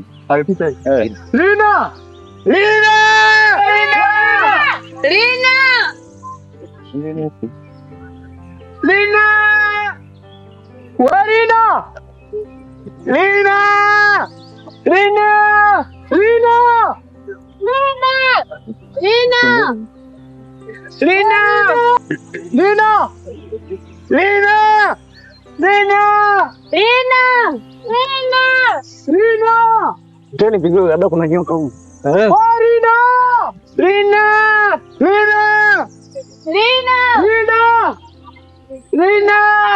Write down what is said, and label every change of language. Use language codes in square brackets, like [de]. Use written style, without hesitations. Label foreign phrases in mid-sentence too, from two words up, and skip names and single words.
[sw] Alipita hivi. Lina! Lina! Lina! Lina! Lina! Lina! Lina! Lina! Lina! Lina! Lina! Lina! Lina! Lina! Lina! Lina! Lina! Teni vizuri, labda kuna nyoka huko. Lina! Lina! Lina! Lina! Lina! Lina!